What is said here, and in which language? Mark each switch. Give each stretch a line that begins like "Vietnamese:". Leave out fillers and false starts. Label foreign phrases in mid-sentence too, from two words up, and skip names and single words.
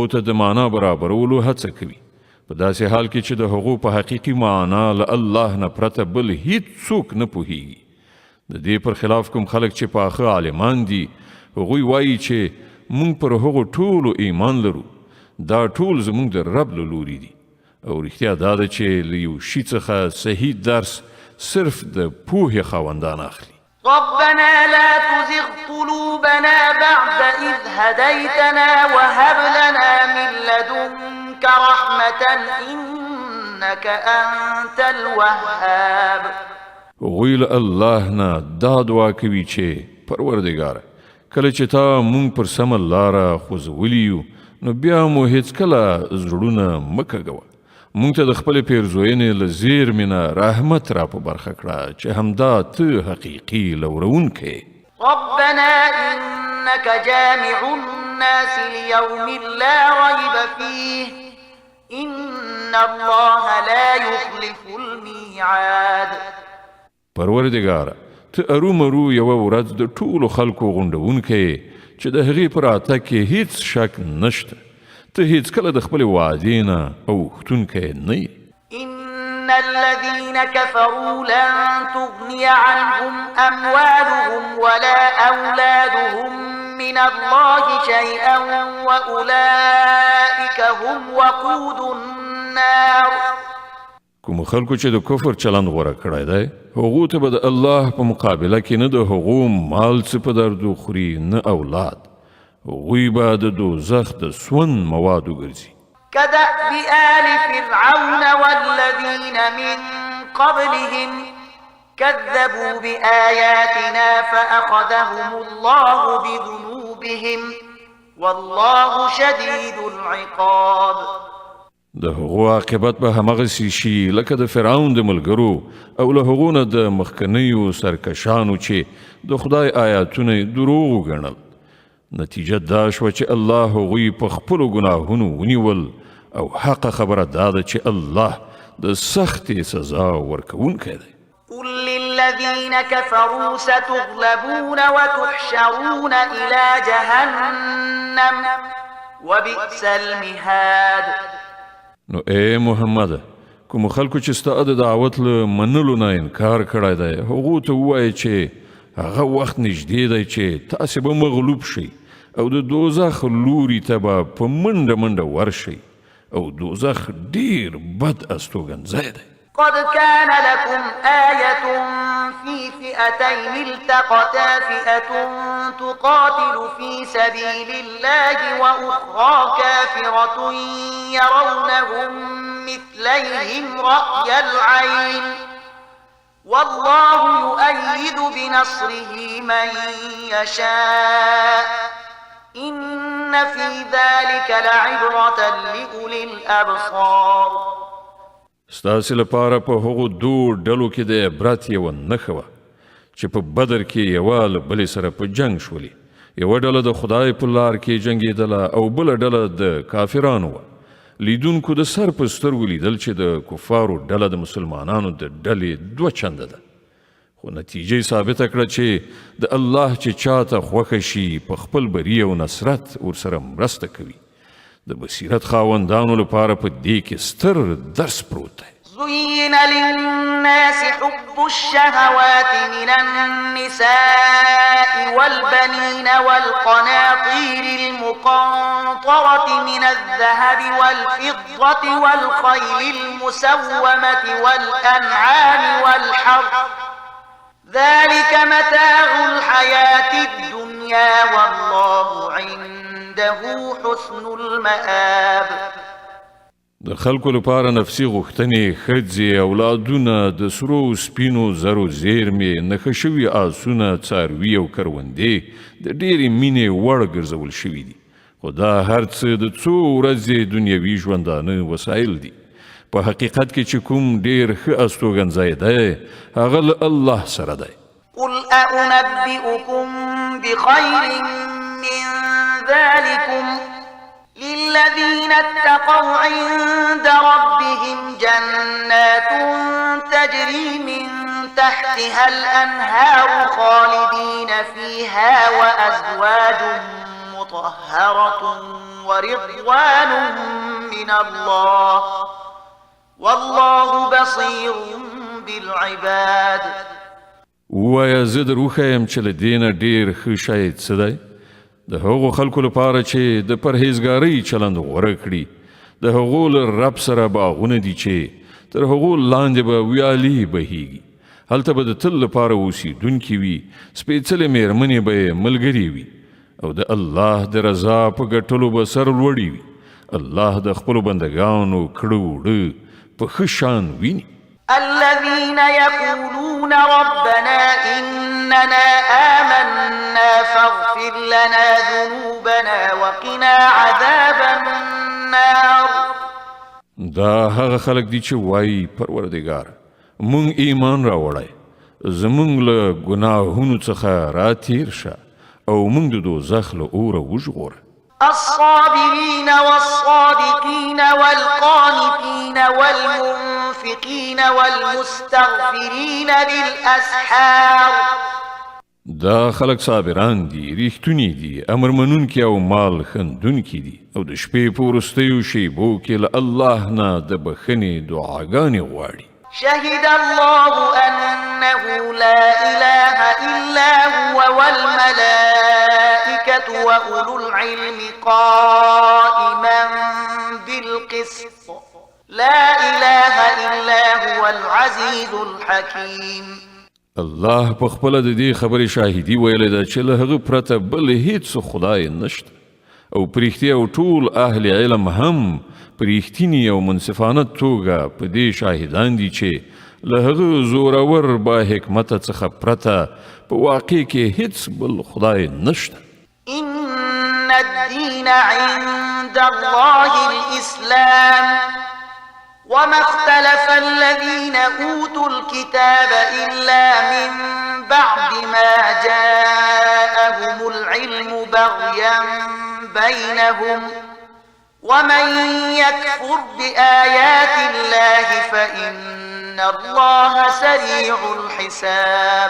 Pashto: ته د معنا برابرولو هڅه کوي په داسې حال کې چې د هغو په حقیقي معنا له الله نه پرته بل هیڅ څوک نه پوهیږي د دې پر خلاف کوم خلک چې پاخه عالمان دي هغوی وایي چې موږ پر هغو ټولو ایمان لرو دا ټول زموږ د رب له لوري دي او رښتیا دا ده چې له یو شي څخه صحیح درس صرف د پوهې خاوندان اخلي
Arabic: ربنا لا تزغ قلوبنا بعد إذ هديتنا وهب لنا من لدنك رحمة إنك أنت الوهاب
Pashto: هغوی له الله نه دا دعا کوي چې پروردګاره کله چې تا مونږ پر سمه لاره خوځولي یو نو بیا مو هیڅکله زړونه مه کږوه مونږ ته د خپلې پیرزوینې له زیرمې نه رحمت را په برخه کړه چې همدا ته حقیقي لورونکی
Arabic: ربنا إنك جامع الناس ليوم لا ريب فيه إن الله لا يخلف الميعاد
Pashto: پروردگار ته ارومرو یوه ورځ د ټولو خلکو غونډونکی چې د هغې په راتګ کې هیڅ شک نشته. ته هیڅکله د خپلې وعدې نه اوښتونکی نه یې.
Arabic: إن الذين كفروا لن تغني عنهم أموالهم ولا أولادهم من الله شيئا وأولئك هم وقود النار.
Pashto: کوم خلکو چې د کفر چلند غوره کړی دی هغو ته به د الله په مقابله کې نه د هغو مال څه په دردو خوري نه اولاد. هغوی به د دوزخ د سون موادو ګرځي.
Arabic: كدأب آل فرعون والذين من قبلهم كذبوا بآياتنا فأخذهم الله بذنوبهم والله شديد العقاب.
Pashto: د هغو عاقبت به همغسې شي لکه د فرعون د ملګرو او له هغو نه د مخکنیو سرکشانو چې د خدای آیاتونه یې دروغ وګڼل. نتیجه دا شوه چې الله هغوی په خپلو ګناهونو ونیول او حق خبره دا ده چې الله د سختې سزا ورکوونکی دی.
Arabic: قل للذين كفروا ستغلبون وتحشرون إلى جهنم وبئس المهاد.
Pashto: نو اے محمد کوم خلکو چې ستا د دعوت له منلو نه انکار کړی دی هغو ته ووایه چې هغه وخت نږدې دی چې تاسې به مغلوب شئ او د دوزخ لوري ته به په منډه منډه ورشئ او دوزخ ډیر بد استوګنځی دی.
Arabic: قد كان لكم آية في فئتين التقتا فئة تقاتل في سبيل الله وأخرى كافرة يرونهم مثليهم رأي العين والله يؤيد بنصره من يشاء إن في ذلك لعبرة لأولي الأبصار.
Pashto: ستاسې لپاره په هغو دو ډلو کې د عبرت یوه نښه وه چې په بدر کې یوه له بلې سره په جنګ شولې. یوه ډله د خدای په لار کې جنګېدله او بله ډله د کافرانو وه. لیدونکو د سر په سترګو لیدل چې د کفارو ډله د مسلمانانو د ډلې دوه چنده ده. خو نتیجه ثابته کړه چې د الله چې چاته خوښه شي په خپل بری او نصرت ورسره مرسته کوي. د بصیرت خاوندانو لپاره په دې کې ستر درس پروت دی.
Arabic: زين للناس حب الشهوات من النساء والبنين والقناطير المقنطرة من الذهب والفضة والخيل المسومة والأنعام والحرث ذلك متاع الحياة الدنيا والله عنده حسن المآب.
Pashto: د خلکو لپاره نفسي غوښتنې ښځې اولادونه د سرو سپینو زرو زیرمې نښه شوي آسونه څاروي او کروندې د ډېرې مینې وړ ګرځول شوي دي. خو دا هر څه د څو ورځې دنیوي ژوندانه وسایل دي. په حقیقت کې چې کوم ډېر ښه استوګنځی دی هغه له الله سره دی.
Arabic: قل أنبئكم بخير من ذلكم للذين اتقوا عند ربهم جنات تجري من تحتها الأنهار خالدين فيها وأزواج مطهرة ورضوان من الله والله بصير بالعباد.
Pashto: ووایه زه در وښیم چې له دې نه ډېر ښه شی څه دی؟ د هغو خلکو لپاره چې د پرهیزګارۍ چلند غوره کړي. د هغو له رب سره باغونه دي چې تر هغو لاندې به ویالې بهیږي. هلته به د تل لپاره اوسېدونکي وي. سپېڅلې مېرمنې به یې ملګرې وي او د الله د رضا په ګټلو به سر لوړي وي. الله د خپلو بندګانو کړه وړه په ښه شان ویني.
Arabic: الذين يقولون ربنا إننا آمنا فاغفر لنا ذنوبنا وقنا عذاب النار.
Pashto: دا هغه خلک دي چې وایي پروردګار مونږ ایمان راوړی زمونږ له ګناهونو څخه راتیر شه او مونږ د دوزخ له اوره وژغوره.
Arabic: الصابرين والصادقين والقانتين والمنفقين والمستغفرين بالأسحار
Pashto: دا خلق صابران دي، ریښتونی دي، امر منونکي او مال خندونکي دي، او د شپې په وروستیو شیبو کې له الله نه د بخښنې دعاګانې غواړي.
Arabic: شهد الله أنه لا إله إلا هو والملائكة وأولو العلم قائما بالقسط لا إله إلا هو العزيز الحكيم.
Pashto: الله په خپل د دې خبرې شاهدي ویلې ده چې له هغه پرته بل هیڅ خدای نشته، او پرېښتیا او ټول اهل علم هم پرېښتینی او منصفانه توګه په دې شاهدان دي چې له هغه زورور با حکمته څخه پرته په واقع کې هیڅ بل خدای نشته.
Arabic: إن الدين عند الله الإسلام وما اختلف الذين أوتوا الكتاب إلا من بعد ما جاءهم العلم بغيا بينهم ومن يكفر بآيات الله فإن الله سريع الحساب.